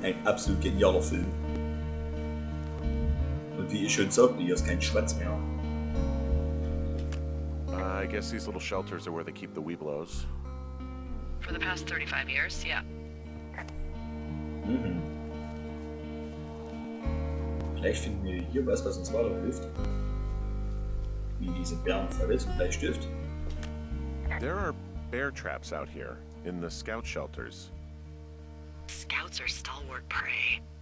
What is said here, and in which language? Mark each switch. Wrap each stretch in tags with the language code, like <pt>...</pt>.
<de>Ein absolut genialer Film. Und wie ich schon sagte, hier ist kein Schwanz mehr.</de> <en>I guess these little shelters are where they keep the weebelos. For the past 35 years, yeah.</en> <de>Vielleicht finden wir hier was uns weiterhilft. Wie diese Bärenfalle zum Bleistift.</de> <en>There are bear traps out here in the scout shelters. Scouts are stalwart prey.</en>